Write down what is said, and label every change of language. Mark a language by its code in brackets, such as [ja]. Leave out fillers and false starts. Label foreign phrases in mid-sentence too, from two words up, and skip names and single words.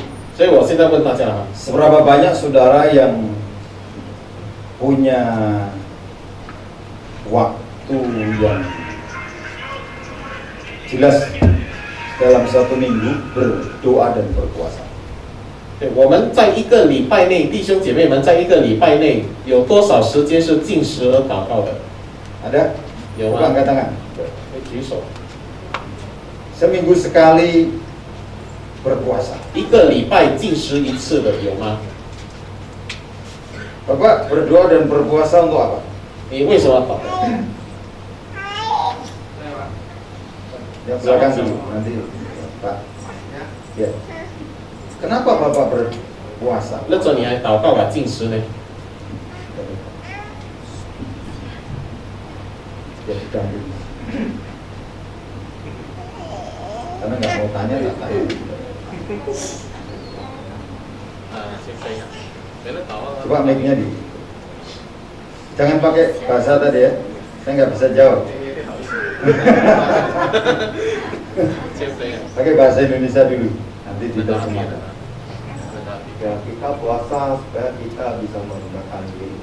[zh] 所以我现在问大家啊， [id] Seberapa banyak saudara yang punya waktu yang jelas dalam satu minggu berdoa dan berpuasa? [zh] 对，我们在一个礼拜内，弟兄姐妹们在一个礼拜内有多少时间是禁食而祷告的？ [id] Ada? [zh] 有 [id] Coba [zh] 吗？ [id] angkat tangan. [zh] 可以举手。 [id] Seminggu sekali berpuasa. [zh] 一个礼拜禁食一次的有吗？ [id] Bapak berdoa dan berpuasa untuk apa? [zh] 你为什么要祷告？ [id] Yang belakang dulu, nanti Pak. Ya. Kenapa Bapak berpuasa? [zh] 那种你还祷告啊禁食呢？ [id] Ya sudah dulu. Karena nggak mau tanya, nggak tanya. [zh] 啊，先这样，别人祷告。 [id] Coba mic-nya di. Jangan pakai bahasa tadi ya. Saya nggak bisa jawab. [zh] 先这样。 [id] Pakai bahasa Indonesia dulu. Nanti diterjemahkan. Ya, kita puasa supaya kita bisa merendahkan diri,